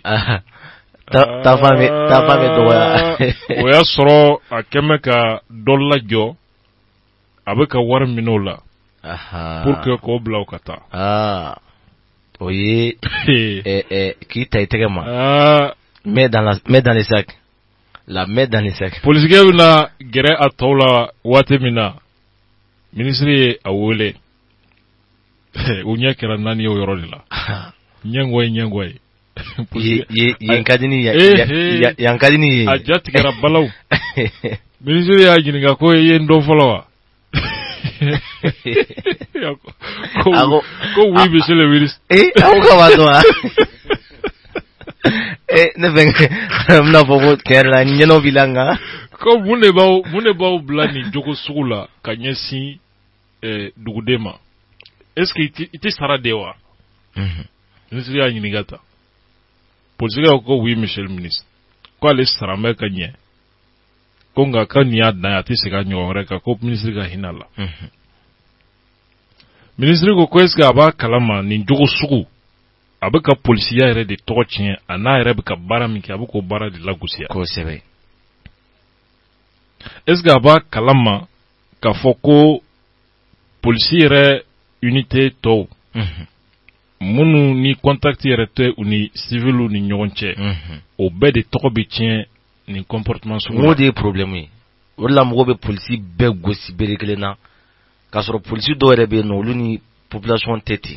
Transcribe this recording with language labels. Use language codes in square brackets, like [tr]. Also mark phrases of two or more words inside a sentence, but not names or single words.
[bm] taafa bɛ dɔgɔya o y'a sɔrɔ a kɛmɛ ka dɔ lajɔ a bɛ ka wari minɛ o la pour que k'o bila o ka taa o ye k'i ta i tɛgɛ ma [fr] mais dans les sacs la main dans les sacs [bm] polisikɛ bɛna gɛrɛ a tɔw la waati min na ministre ye a wele o ɲɛ kɛra 4 ye o yɔrɔ de la ɲɛngɔ ye yan ka di ni ye a ja tigɛra balaw ministre y'a ɲininka ko i ye n dɔn fɔlɔ wa ko [fr] oui monsieur le ministre [bm] a ko k'a b'a dɔn wa ne fɛ bɛna fɔ ko tiɲɛ yɛrɛ la ɲɛnɛw b'i la nka ko mun de b'aw bila nin jogo sugu la ka ɲɛsin duguden ma [fr] est-ce que [bm] i tɛ sara de wa ministre y'a ɲininka ta polisikɛ ko [fr] oui monsieur le ministre [bm] ko ale sara mɛ ka ɲɛ ko nka ka nin y'a dan a tɛ se ka ɲɔgɔn wɛrɛ kan ko ministre ka hinɛ la ministre ko [fr] est-ce que [bm] a b'a kalama nin jogo sugu a bɛ ka polisiya yɛrɛ de tɔgɔ tiɲɛ a n'a yɛrɛ bɛ ka baara min kɛ a bɛ k'o baara de lagosiya kosɛbɛ [fr] est-ce que [bm] a b'a kalama k'a fɔ ko polisi yɛrɛ unité tɔw minnu ni contact yɛrɛ tɛ u ni civil ni ɲɔgɔn cɛ o bɛɛ de tɔgɔ bɛ tiɲɛ nin comportement sugu la o de ye problème ye o de la mɔgɔw bɛ polisi bɛɛ gosi bere kelen na k'a sɔrɔ polisi dɔw yɛrɛ bɛ yen nɔ olu ni population tɛ ten